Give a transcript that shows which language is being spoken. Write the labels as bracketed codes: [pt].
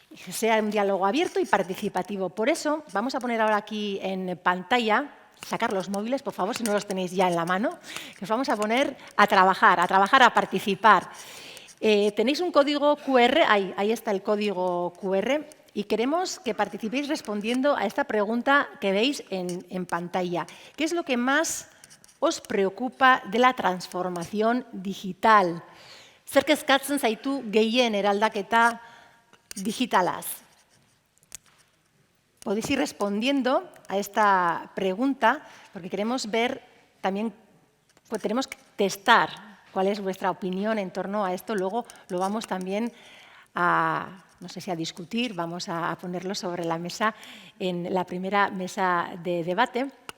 [es] Sea un diálogo abierto y participativo. Por eso vamos a poner ahora aquí en pantalla, sacar los móviles, por favor, si no los tenéis ya en la mano, que os vamos a poner a trabajar, a participar. Tenéis un código QR, ahí está el código QR, y queremos que participéis respondiendo a esta pregunta que veis en pantalla. ¿Qué es lo que más os preocupa de la transformación digital? [eu] Zer kezkatzen zaitu gehien eraldaketa digitalaz? [es] Podéis ir respondiendo a esta pregunta porque queremos ver también, pues tenemos que testar cuál es vuestra opinión en torno a esto. Luego lo vamos también a, no sé si a discutir, vamos a ponerlo sobre la mesa en la primera mesa de debate.